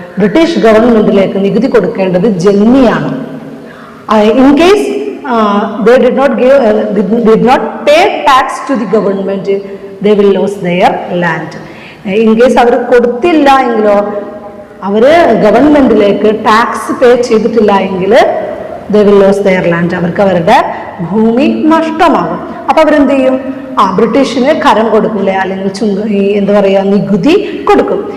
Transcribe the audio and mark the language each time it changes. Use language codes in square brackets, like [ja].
[ml] British ഗവൺമെന്റിലേക്ക് നികുതി കൊടുക്കേണ്ടത് ജന്മിയാണ്. [en] In case they did not pay tax to the government, they will lose their land. In case [ml] അവർ കൊടുത്തില്ല എങ്കിലോ, അവർ ഗവൺമെന്റിലേക്ക് tax പേ ചെയ്തിട്ടില്ല എങ്കിൽ [en] they will lose their land, [ml] അവർക്ക് അവരുടെ ഭൂമി നഷ്ടമാകും. അപ്പൊ അവരെന്ത് ചെയ്യും? ബ്രിട്ടീഷിന് കരം കൊടുക്കില്ല, അല്ലെങ്കിൽ എന്താ പറയുക നികുതി കൊടുക്കും.